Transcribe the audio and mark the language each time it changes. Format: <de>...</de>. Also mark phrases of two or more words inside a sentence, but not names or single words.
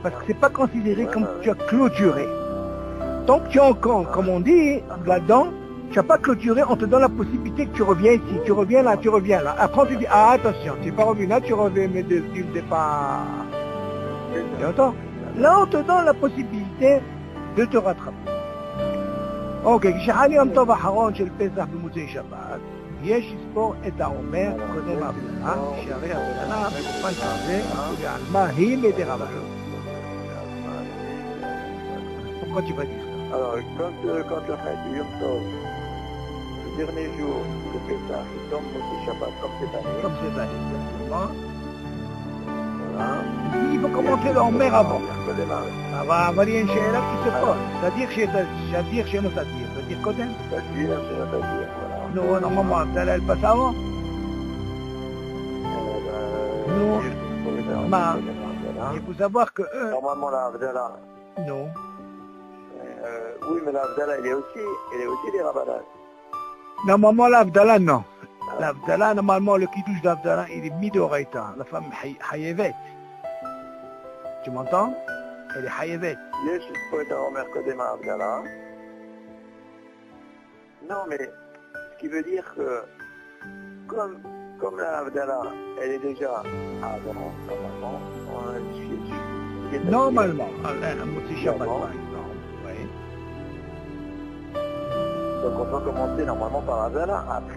<fr>Parce que c'est pas considéré comme tu as clôturé. Tant que tu es encore, comme on dit, là-dedans, tu n'as pas clôturé, on te donne la possibilité que tu reviens ici, tu reviens là, tu reviens là. Après on te dit, ah attention, tu n'es pas revenu là, tu reviens, mais du départ. Tu entends? Là on te donne la possibilité de te rattraper.</fr> <he>אוקיי, כשחל יום טוב האחרון של פסח במוצאי שבת, יש לספור את העומר קודם ההבדלה, שהרי ההבדלה באופן כזה, ועל מה היא מדרבנן.</he> <fr>Pourquoi tu vas dire ça? Alors, quand le fait du Yom Tov, le dernier jour de Pessah, il tombe</fr> <he>מוצאי שבת</he> <fr>comme cette année. Comme cette année, exactement. Voilà. Il faut commencer l'Omer avant.</fr> <he>קודם אבל יש שאלה</he> <fr>qui se pose. c'est-à-dire chez nous, c'est-à-dire קודם. c'est-à-dire, voilà. Nous, normalement, ההבדלה elle passe avant. Non. Ma, il faut savoir que eux... Normalement, la Havdalah. Non. Oui, mais la Havdalah, elle est aussi des Rabbanan. Normalement, l'Avdala, non. L'Avdala, normalement, le kidouche d'Avdala, il est midoraita. La femme hayevet. Tu m'entends? Elle est hayevet.</fr> <he>יש פה את העומר קודם ההבדלה.</he> <fr>Non, mais ce qui veut dire que comme la Havdalah, elle est déjà avant, Normalement, un</fr> <he>מוצאי שבת,</he> <fr>par exemple. Oui. Donc on doit commencer normalement par Havdalah, après...</fr>